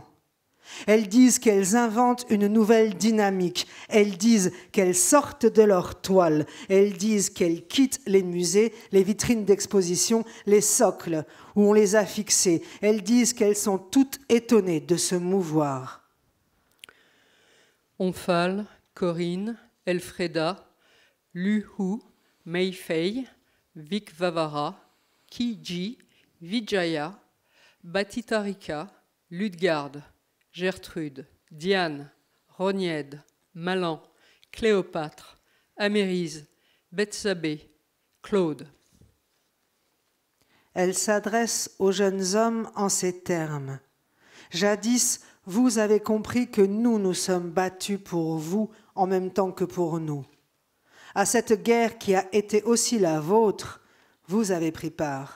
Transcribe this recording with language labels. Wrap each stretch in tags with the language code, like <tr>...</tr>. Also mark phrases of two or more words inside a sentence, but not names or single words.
<fr>Elles disent qu'elles inventent une nouvelle dynamique. Elles disent qu'elles sortent de leur toile. Elles disent qu'elles quittent les musées, les vitrines d'exposition, les socles où on les a fixées. Elles disent qu'elles sont toutes étonnées de se mouvoir. Omphale, Corinne, Elfreda, Luhu, Meifei, Vikvavara, Kiji, Vijaya, Batitarika, Ludgarde, Gertrude, Diane, Roniède, Malan, Cléopâtre, Amérise, Bethsabée, Claude. Elle s'adresse aux jeunes hommes en ces termes. Jadis, vous avez compris que nous sommes battus pour vous en même temps que pour nous. À cette guerre qui a été aussi la vôtre, vous avez pris part.</fr>